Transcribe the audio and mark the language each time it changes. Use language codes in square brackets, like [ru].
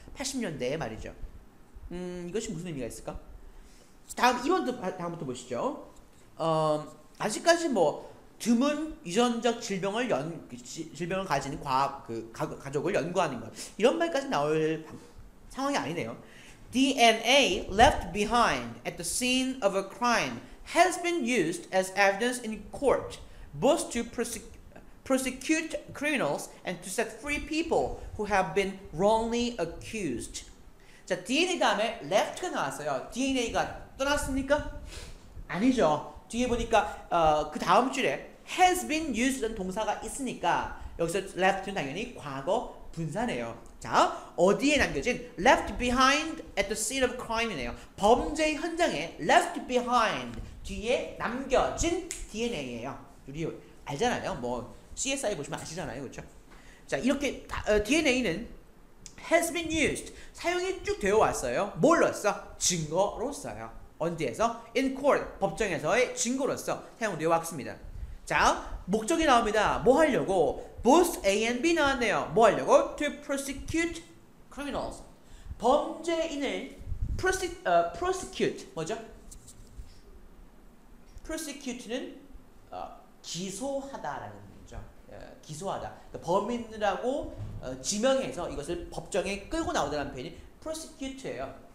[ko] 80년대에 말이죠. 이것이 무슨 의미가 있을까? 다음부터 보시죠. 아직까지 뭐 드문 유전적 질병을 가진 가족을 연구하는 것, 이런 말까지 나올 상황이 아니네요. [en] DNA left behind at the scene of a crime has been used as evidence in court, both to prosecute criminals and to set free people who have been wrongly accused. [ko] 자, DNA 다음에 left가 나왔어요. DNA가 떠났습니까? 아니죠. 뒤에 보니까 그 다음 줄에 has been used라는 동사가 있으니까 여기서 left는 당연히 과거 분사네요. 자, 어디에 남겨진? left behind at the scene of crime이네요. 범죄 현장에 left behind, 뒤에 남겨진 DNA예요. 우리 알잖아요. 뭐 CSI 보시면 아시잖아요. 그렇죠? 자, 이렇게 DNA는 has been used, 사용이 쭉 되어 왔어요. 뭘로써? 증거로써요. 어디에서? in court, 법정에서의 증거로서 사용되어 왔습니다. 자, 목적이 나옵니다. 뭐 하려고? both A and B 나왔네요. 뭐 하려고? [en] to prosecute criminals, [ko] 범죄인을 prosecute, 뭐죠? prosecute는 기소하다라는 의미죠. 기소하다. 그러니까 범인이라고 지명해서 이것을 법정에 끌고 나오다는 표현이 prosecute예요.